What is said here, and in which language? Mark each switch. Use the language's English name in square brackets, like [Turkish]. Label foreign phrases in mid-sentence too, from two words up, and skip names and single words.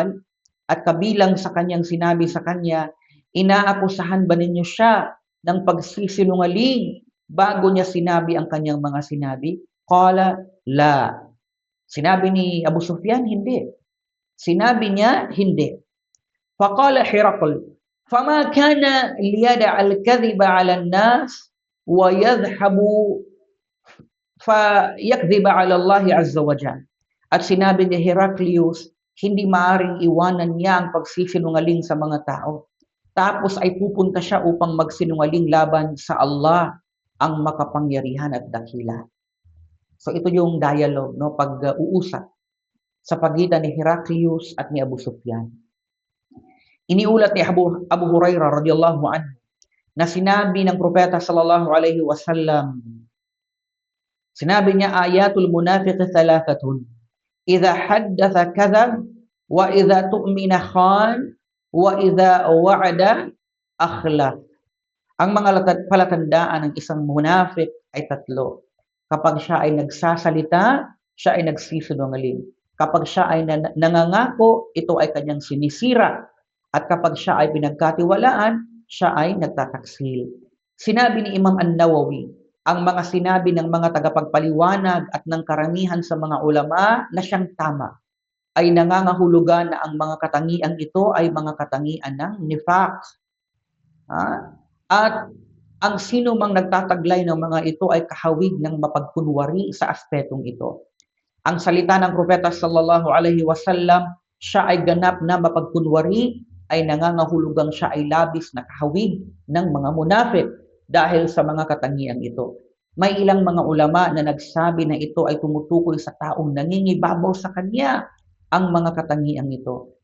[Filipino] At kabilang sa kanyang sinabi sa kanya, inaakusahan ba ninyo siya ng pagsisinungaling bago niya sinabi ang kanyang mga sinabi? [Arabic] قال لا. [Filipino] Sinabi ni Abu Sufyan, hindi. Sinabi niya, hindi. [Arabic] فقال هرقل, فما كان ليدع الكذب على الناس ويذهب فيكذب على الله عز وجل. [Filipino] At sinabi ni Heraclius, hindi maaring iwanan niya ang pagsisinungaling sa mga tao. Tapos ay pupunta siya upang magsinungaling laban sa Allah, ang makapangyarihan at dakila. So ito yung dialogue, no, pag-uusap sa pagitan ni Heraclius at ni Abu Sufyan. Iniulat ni Abu Hurairah [Arabic] رضي الله عنه [Filipino] na sinabi ng propeta [Arabic] صلى الله عليه وسلم, [Filipino] sinabi niya, [Arabic] آية المنافق ثلاثة إذا حدث كذب وإذا اؤتمن خان وإذا وعد أخلف. [Filipino] Ang mga palatandaan ng isang munafik ay tatlo. Kapag siya ay nagsasalita, siya ay nagsisinungaling. Kapag siya ay nangangako, ito ay kanyang sinisira. At kapag siya ay pinagkatiwalaan, siya ay nagtataksil. Sinabi ni Imam An-Nawawi, ang mga sinabi ng mga tagapagpaliwanag at ng karamihan sa mga ulama na siyang tama, ay nangangahulugan na ang mga katangian ito ay mga katangian ng nifaq. At ang sino mang nagtataglay ng mga ito ay kahawig ng mapagkunwari sa aspetong ito. Ang salita ng propeta [Arabic] صلى الله عليه وسلم, [Filipino] siya ay ganap na mapagkunwari, ay nangangahulugang siya ay labis na kahawig ng mga munafik dahil sa mga katangian ito. May ilang mga ulama na nagsabi na ito ay tumutukoy sa taong nangingibabaw sa kanya ang mga katangian ito.